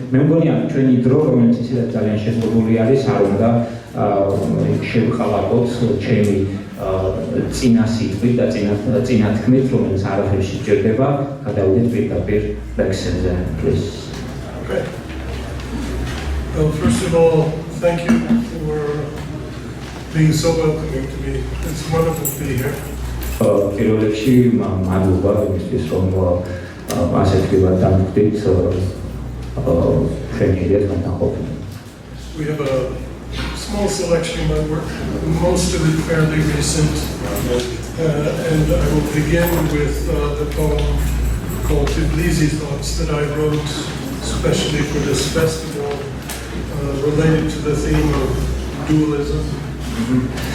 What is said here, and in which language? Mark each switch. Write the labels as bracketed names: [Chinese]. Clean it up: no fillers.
[Georgian] მე მგონია ჩვენი დრო, რომელიც ისედაც ძალიან შეზღუდული არის, არ უნდა შევყალატოთ ჩემი წინა სიტყვით და წინა თქმით, რომელიც არაფერს სჭირდება, გადავიდეთ პირდაპირ ლექსებზე, [English] please. Okay. Well, first of all, thank you for being so welcoming to me. It's wonderful to be here. [Georgian] პირველ რიგში მადლობა იმისთვის, რომ ასეთ პირად დამხვდით ჩვენი ერთმანეთთან ყოფნა. [English] We have a small selection of my work, most of it fairly recent, and I will begin with the poem called Tbilisi Thoughts that I wrote especially for this festival, related to the theme of dualism.